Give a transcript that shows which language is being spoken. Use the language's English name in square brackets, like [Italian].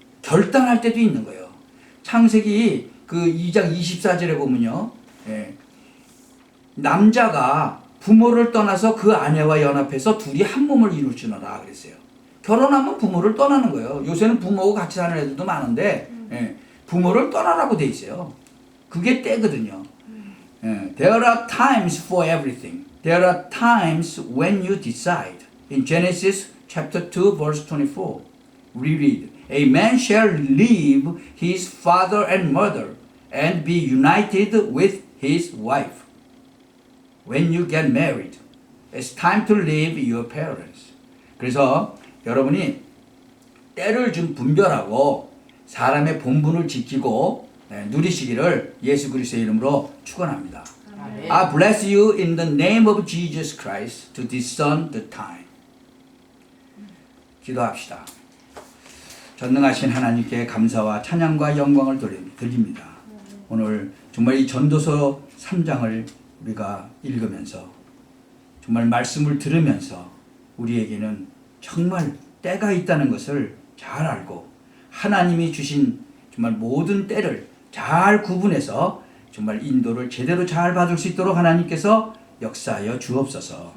[Korean] 결단할 때도 있는 거예요. 창세기 그 2장 24절에 보면요. 남자가 부모를 떠나서 그 아내와 연합해서 둘이 한 몸을 이룰지어다 그랬어요. 결혼하면 부모를 떠나는 거예요. 요새는 부모하고 같이 사는 애들도 많은데 부모를 떠나라고 돼 있어요. 그게 때거든요. [English] There are times for everything. There are times when you decide. In Genesis chapter 2 verse 24 we read, A man shall leave his father and mother and be united with his wife. When you get married, it's time to leave your parents. [Korean] 그래서 여러분이 때를 좀 분별하고 사람의 본분을 지키고 누리시기를 예수 그리스도의 이름으로 축원합니다. 아멘. [English] I bless you in the name of Jesus Christ to discern the time. [Korean] 기도합시다. 전능하신 하나님께 감사와 찬양과 영광을 드립니다. 오늘 정말 이 전도서 3장을 우리가 읽으면서 정말 말씀을 들으면서 우리에게는 정말 때가 있다는 것을 잘 알고 하나님이 주신 정말 모든 때를 잘 구분해서 정말 인도를 제대로 잘 받을 수 있도록 하나님께서 역사하여 주옵소서.